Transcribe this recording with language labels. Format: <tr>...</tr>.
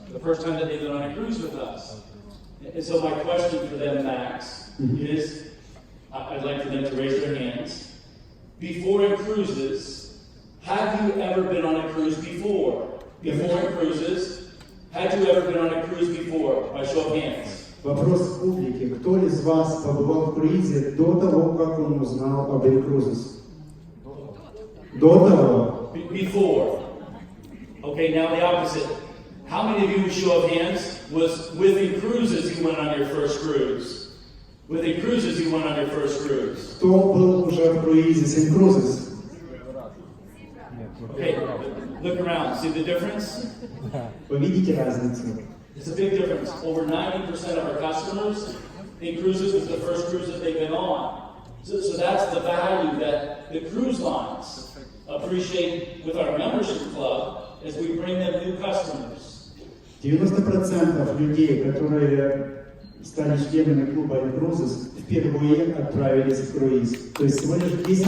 <en>The first time that they've been on a cruise with us. And so my question for them, Max, is, I'd like for them to raise their hands. Before in cruises, have you ever been on a cruise before? Before in cruises, had you ever been on a cruise before? By show of hands.</en> <ru>Вопрос публики. Кто из вас побывал в круизе до того, как он узнал об in-cruises? До того.</ru> <en>Before. Okay, now the opposite. How many of you, with show of hands, was within cruises you went on your first cruise? Within cruises you went on your first cruise?</en> <ru>Кто был уже в круизе с in-cruises?</ru> <en>Okay, look around. See the difference?</en> <ru>Вы видите разницу?</ru> <en>It's a big difference. Over 90% of our customers in cruises was the first cruise that they've been on. So that's the value that the cruise lines appreciate with our membership club as we bring them new customers.</en> <ru>90% людей, которые стали членами клуба in-cruises, впервые отправились в круиз. То есть всего лишь 10%.</ru>